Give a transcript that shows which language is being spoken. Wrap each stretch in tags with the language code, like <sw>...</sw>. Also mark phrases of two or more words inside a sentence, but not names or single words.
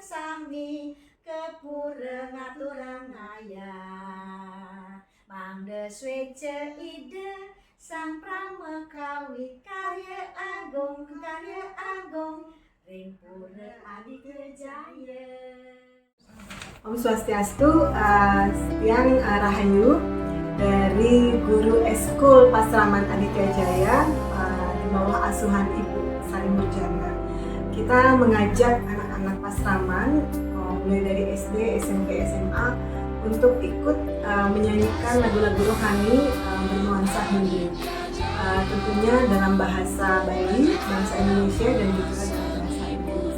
<ban>sami kepura ngaturang ayah mangde swece ide sang pramekawi karya agung ring pura Aditya Jaya. Om Swastiastu,</ban> <id>Tiang Rahayu dari guru Eskul Pasraman Aditya Jaya di bawah asuhan Ibu Sari Murjana. Kita mengajak anak-anak Pasraman mulai dari SD, SMP, SMA untuk ikut menyanyikan lagu-lagu rohani bernuansa Hindu. Tentunya dalam bahasa Bali, bahasa Indonesia dan juga dalam bahasa Inggris.</id>